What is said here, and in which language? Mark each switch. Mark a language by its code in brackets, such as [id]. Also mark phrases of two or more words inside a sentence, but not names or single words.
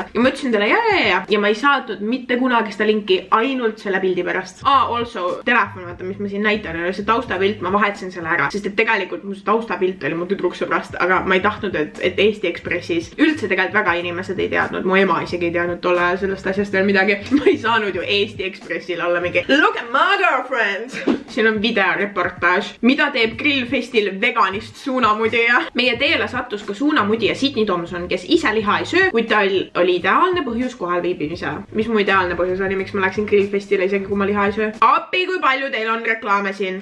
[et] Ja ma ütlesin talle ja ma ei saatnud mitte kunagi seda linki ainult selle pildi pärast. Also, telefon, vaata, mis ma siin näitan, oli see taustapilt, ma vahetasin selle ära, sest et tegelikult mu taustapilt oli mu tüdruksõbrast, aga ma ei tahtnud, et Eesti Ekspressis üldse tegelikult väga inimesed ei teadnud, mu ema isegi ei teadnud tolle ajal sellest asjast veel midagi. Ma ei saanud ju Eesti Ekspressil olla mingi [en] look at my girlfriend. [et] Siin on videoreportaaž, mida teeb grillfestil veganist suunamudija. Meie teele sattus ka suunamudija Sydney Thompson, kes ise liha ei söö, kuid tal oli ideaalne põhjus kohal viibimise. Mis mu ideaalne põhjus oli, miks ma läksin grillfestile isegi, kui ma liha ei söö? Appi, kui palju teil on reklaame siin?